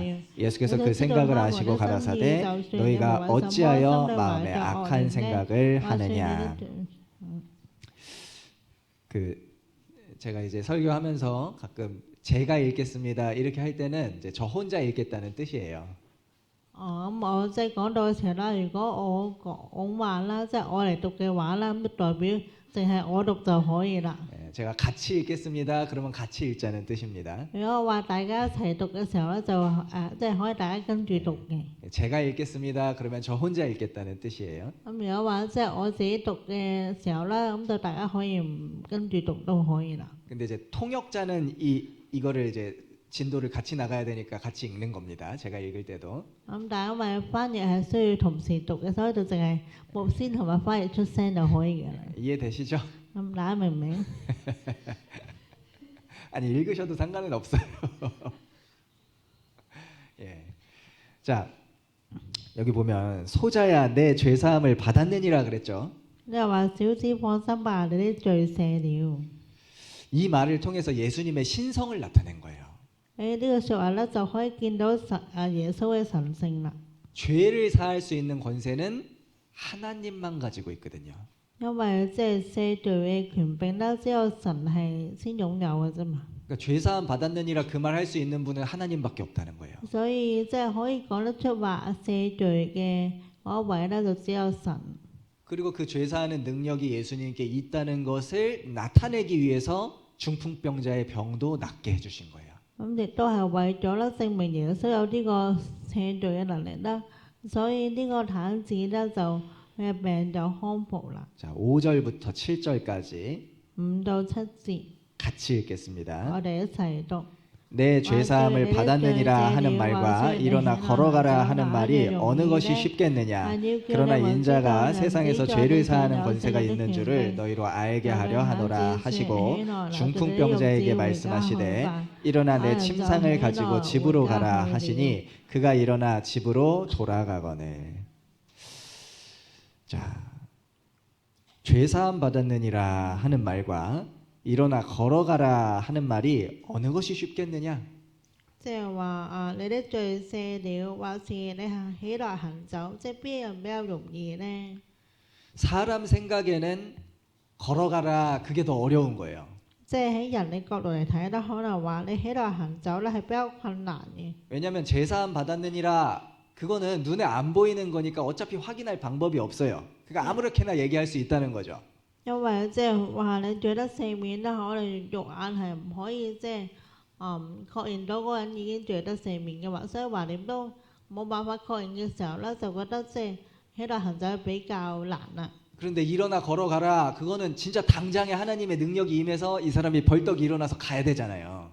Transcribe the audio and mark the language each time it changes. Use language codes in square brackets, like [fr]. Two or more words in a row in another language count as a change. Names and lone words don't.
[ko] 예수께서 그 생각을 아시고 가라사대 너희가 어찌하여 마음에 악한 생각을 하느냐. 제가 이제 설교하면서 가끔 제가 읽겠습니다 이렇게 할 때는 이제 저 혼자 읽겠다는 뜻이에요. [yue] 咁我即係講到嘅時候啦，如果我講話啦，即係我嚟讀嘅話啦，咁就代表淨係我讀就可以啦。 [ko] 제가 같이 읽겠습니다. 그러면 같이 읽자는 뜻입니다. [yue] 如果我話大家一齊讀嘅時候咧，就即係可以大家跟住讀嘅。 [ko] 제가 읽겠습니다. 그러면 저 혼자 읽겠다는 뜻이에요. [yue] 咁如果話即係我自己讀嘅時候啦，咁就大家可以唔跟住讀都可以啦。 [ko] 근데 이제 통역자는 이거를 이제 진도를 같이 나가야 되니까 같이 읽는 겁니다. 제가 읽을 때도. [yue] 咁但係因為翻譯係需要同時讀嘅，所以就淨係牧師同埋翻譯出聲就可以嘅啦。 [ko] 이해되시죠? [yue] 咁大家明唔明？ [ko] 아니 읽으셔도 상관은 없어요. 예. 자 여기 보면 소자야 내 죄사함을 받았느니라 그랬죠. [yue] 你又話小子放心吧，你啲罪赦了。 [ko] 이 말을 통해서 예수님의 신성을 나타낸 거예요. [yue] 呢個説話咧就可以見到耶穌嘅神性啦。 [ko] 죄를 사할 수 있는 권세는 하나님만 가지고 있거든요. [yue] 因為即係赦罪嘅權柄咧，只有神係先擁有嘅啫嘛。 [ko] 그러니까 죄사함 받았느니라 그 말 할 수 있는 분은 하나님밖에 없다는 거예요. [yue] 所以即係可以講得出話赦罪嘅嗰一位咧，就只有神。 [ko] 그리고 그 죄사하는 능력이 예수님께 있다는 것을 나타내기 위해서 중풍병자의 병도 낫게 해주신 거예요. [yue] 咁亦都係為咗咧證明耶穌有呢個赦罪嘅能力啦，所以呢個癱子咧就佢嘅病就康復啦。 [ko] 자, 5절부터 7절까지 [yue] 5 到7節， [ko] 같이 읽겠습니다. [yue] 我哋一齊讀。 [ko] 내 죄사함을 받았느니라 하는 말과 일어나 걸어가라 하는 말이 어느 것이 쉽겠느냐. 그러나 인자가 세상에서 죄를 사하는 권세가 있는 줄을 너희로 알게 하려 하노라 하시고 중풍병자에게 말씀하시되 일어나 내 침상을 가지고 집으로 가라 하시니 그가 일어나 집으로 돌아가거늘. 자, 죄사함 받았느니라 하는 말과 일어나 걸어가라 하는 말이 어느 것이 쉽겠느냐? [yue] 即係話你的罪赦了，或是你起來行走，即係邊樣比較容易呢？ [ko] 사람 생각에는 걸어가라 그게 더 어려운 거예요. [yue] 即係喺人嘅角度嚟睇咧，可能話你起來行走咧係比較困難嘅。 [ko] 왜냐하면 제사함 받았느니라 그거는 눈에 안 보이는 거니까 어차피 확인할 방법이 없어요. 그러니까 아무렇게나 얘기할 수 있다는 거죠. [yue] 因為即係話你罪得赦免咧，可能肉眼係唔可以即係確認到嗰個人已經罪得赦免嘅話，所以話你都冇辦法確認嘅時候咧，就覺得即係起來行走比較難啦。 [ko] 그런데 일어나 걸어가라 그거는 진짜 당장에 하나님의 능력이 임해서 이 사람이 벌떡 일어나서 가야 되잖아요.